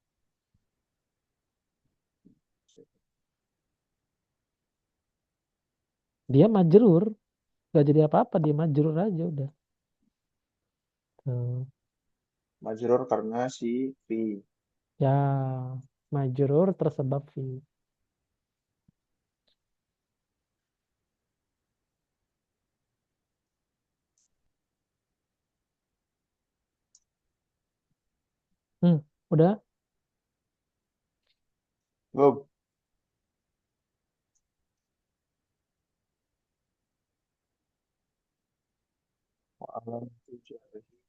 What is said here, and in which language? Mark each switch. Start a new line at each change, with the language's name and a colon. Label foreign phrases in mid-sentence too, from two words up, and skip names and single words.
Indonesian: Dia majrur. Gak jadi apa-apa. Dia majrur aja udah. Tuh. Majrur karena si fi. Ya, majrur tersebab fi. Udah. Belum.
Arabic: ألم تجري.